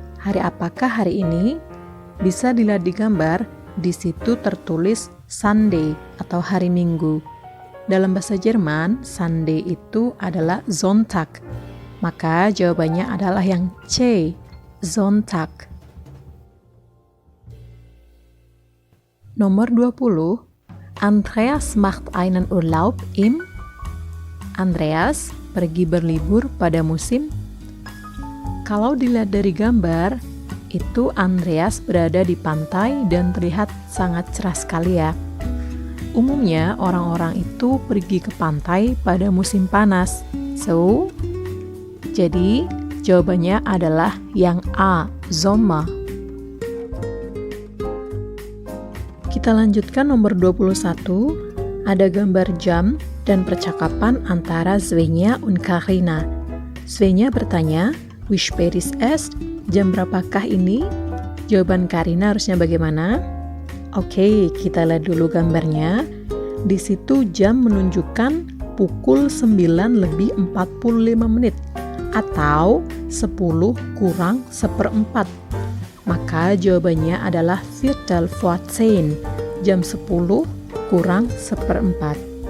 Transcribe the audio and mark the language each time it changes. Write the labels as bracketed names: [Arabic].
[Indonesian] Hari apakah hari ini? Bisa dilihat di gambar, di situ tertulis Sunday atau hari Minggu. Dalam bahasa Jerman, Sunday itu adalah Sonntag. Maka jawabannya adalah yang C, Sonntag. Nomor 20. [German] Andreas macht einen Urlaub im. [Indonesian] Andreas pergi berlibur pada musim. Kalau dilihat dari gambar, itu Andreas berada di pantai dan terlihat sangat cerah sekali ya. Umumnya orang-orang itu pergi ke pantai pada musim panas. So, jadi jawabannya adalah yang A, Sommer. Kita lanjutkan nomor 21. Ada gambar jam dan percakapan antara Svenja und Karina. Svenja bertanya, [German] wie spät ist es? [Indonesian] Jam berapakah ini? Jawaban Karina harusnya bagaimana? Oke, kita lihat dulu gambarnya. Di situ jam menunjukkan pukul 9:45 atau 10 kurang 1/4. Maka jawabannya adalah [German] Viertel vor 10, [Indonesian] jam 10 kurang 1/4.